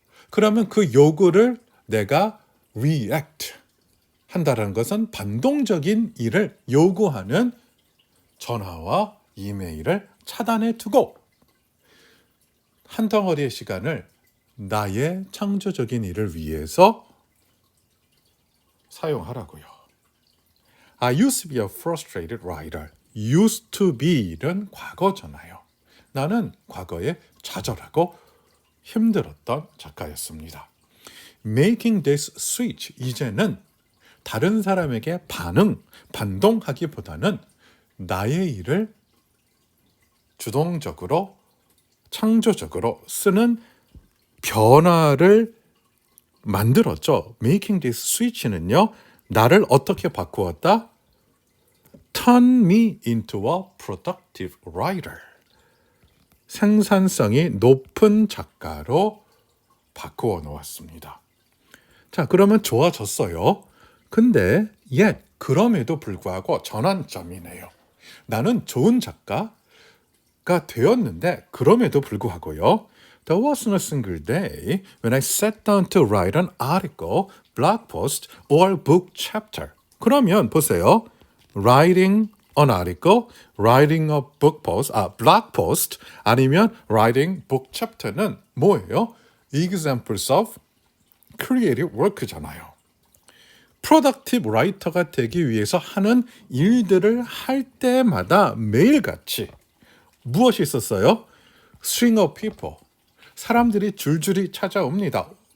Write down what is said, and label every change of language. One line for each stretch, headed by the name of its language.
Korean: 그러면 그 요구를 내가 react 한다는 것은 반동적인 일을 요구하는 전화와 이메일을 차단해 두고 한 덩어리의 시간을 나의 창조적인 일을 위해서 사용하라고요.
English: I used to be a frustrated writer. used to be는
Korean: 과거잖아요. 나는 과거에 좌절하고 힘들었던 작가였습니다.
English: Making this switch,
Korean: 이제는 다른 사람에게 반동하기보다는 나의 일을 주동적으로, 창조적으로 쓰는 변화를 만들었죠.
English: Making this switch
Korean: 는요, 나를 어떻게 바꾸었다?
English: Turn me into a productive writer.
Korean: 생산성이 높은 작가로 바꾸어 놓았습니다. 자, 그러면 좋아졌어요. 근데 그럼에도 불구하고 전환점이네요. 나는 좋은 작가가 되었는데 그럼에도 불구하고요.
English: There wasn't a single day when I sat down to write an article, blog post, or book chapter.
Korean: 그러면 보세요.
English: Writing an article, writing a book post, blog post,
Korean: 아니면
English: writing book chapter는 뭐예요? Examples of creative work잖아요.
Korean: 프로덕티브 라이터가 되기 위해서 하는 일들을 할 때마다 매일같이 무엇이 있었어요?
English: String of people.
Korean: 사람들이 줄줄이 찾아옵니다.